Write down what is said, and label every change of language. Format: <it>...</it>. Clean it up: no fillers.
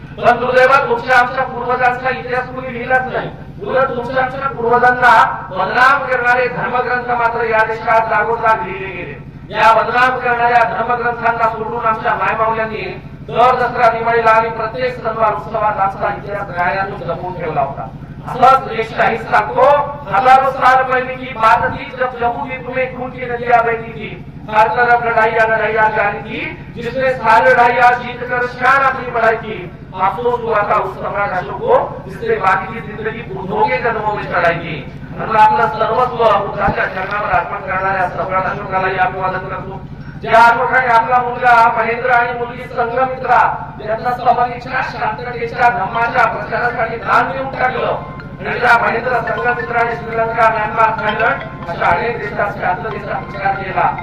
<mr>पण दुर्दैव तुमच्या आमच्या पूर्वजांचा इतिहास कोणी लिहिलाच नाही. उलट तुमच्या आमच्या पूर्वजांना बदनाम करणारे धर्मग्रंथ मात्र या देशात जागोजाग लिहिले गेले. या बदनाम करणाऱ्या धर्मग्रंथांना सोडून आमच्या मायमाऊल्यांनी दर दसरा दिवाळीला आणि प्रत्येक सणवार उत्सवात आमचा इतिहास गायनातून जपून ठेवला होता. असंच एक शाहीर सांगतो,</mr> <hi>हजारों साल पहले की बात थी जब जम्मू में खून की नदियां बहती थी, हर तरफ लड़ाइयां जारी थी, जिसने सारी लड़ाइयां जीत कर शान अपनी बढ़ाई की. अफसोस हुआ था उस सम्राट अशोक को, जिसने बाकी की जिंदगी बुद्धों के कदमों में चढ़ाई की.</hi> <mr>म्हणून आपलं सर्वस्व बुद्धाच्या चरणावर अर्पण करणाऱ्या सम्राट अशोकालाही अभिवादन करतो. ज्या अशोकाने आपला मुलगा महेंद्र आणि मुलगी संघमित्रा यांना समतेच्या शांततेच्या धम्माच्या प्रचारासाठी दान देऊन टाकलं. आणि त्या महेंद्र संघमित्राने श्रीलंका म्यानमार थायलंड अशा अनेक देशात शांततेचा प्रचार केला.</mr>